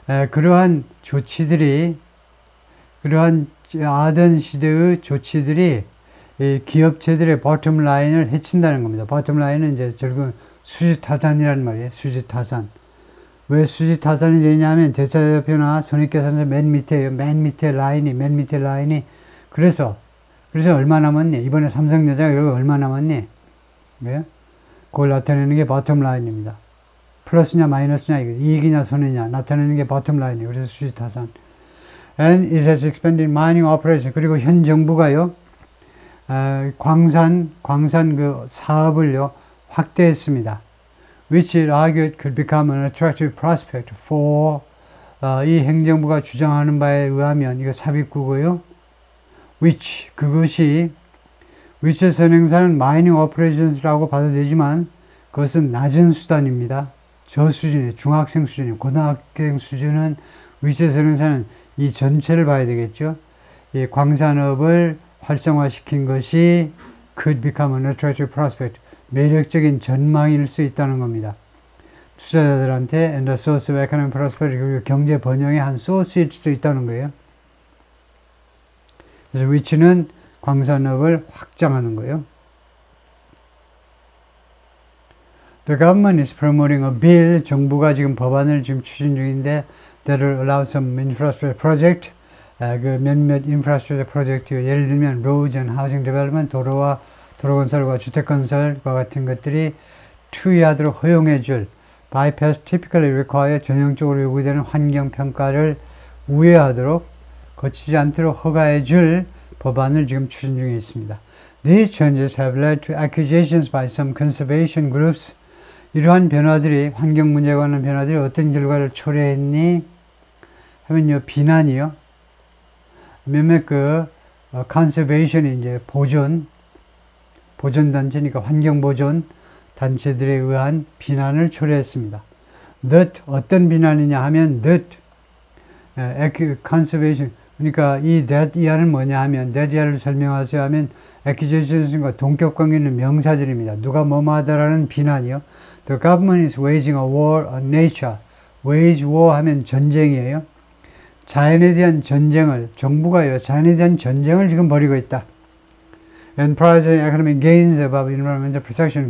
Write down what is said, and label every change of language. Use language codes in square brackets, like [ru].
[ko] 그러한 아던 시대의 조치들이 이 기업체들의 bottom line을 해친다는 겁니다. bottom line은 이제 결국 수지타산이라는 말이에요. 수지타산. 왜 수지타산이 되냐면 대차대표나 손익계산서 맨 밑에 라인이 그래서 얼마 남았니? 이번에 삼성전자가 이거 얼마 남았니? 왜? 그걸 나타내는 게 bottom line입니다. 플러스냐 마이너스냐, 이익이냐 손해냐 나타내는 게 bottom line이에요. 그래서 수지타산. [en] And it has expanded mining operation. [ko] 그리고 현 정부가요, 광산 그 사업을요, 확대했습니다. [en] Which it argued could become an attractive prospect for, [ko] 이 행정부가 주장하는 바에 의하면, 이거 삽입구고요. 그것이 선행사는 마이닝 오퍼레이션스라고 봐도 되지만 그것은 낮은 수단입니다. 저수준이에요. 중학생 수준이에요. 고등학생 수준은 선행사는 이 전체를 봐야 되겠죠. 이 광산업을 활성화시킨 것이 [en] could become an attractive prospect, [ko] 매력적인 전망일 수 있다는 겁니다. 투자자들한테 [en] and the source of economic prosperity, [ko] 그리고 경제 번영의 한 소스일 수도 있다는 거예요. 그래서 which는 광산업을 확장하는 거예요. [en] The government is promoting a bill. [ko] 정부가 지금 법안을 지금 추진 중인데 [en] that will allow some infrastructure project. [ko] 그 몇몇 인프라스트럭처 프로젝트, 예를 들면 [en] roads and housing development, [ko] 도로 건설과 주택 건설과 같은 것들이 투여하도록 허용해줄 [en] bypass typically require [ko] 전형적으로 요구되는 환경 평가를 우회하도록 거치지 않도록 허가해줄 법안을 지금 추진 중에 있습니다. [en] These changes have led to accusations by some conservation groups. [ko] 이러한 변화들이, 환경 문제에 관한 변화들이 어떤 결과를 초래했니? 하면요, 비난이요. 몇몇 conservation이 이제 보존단체니까 환경보존 단체들에 의한 비난을 초래했습니다. That, 어떤 비난이냐 하면, that, conservation, 그러니까 이 that 이하는 뭐냐 하면, that 이하를 설명하세요 하면, accusations과 동격관계 있는 명사들입니다. 누가 뭐뭐 하다라는 비난이요. [en] The government is waging a war on nature. [ko] wage war 하면 전쟁이에요. 자연에 대한 전쟁을, 정부가요, 자연에 대한 전쟁을 지금 벌이고 있다. [en] And prize economic gains above environmental protection.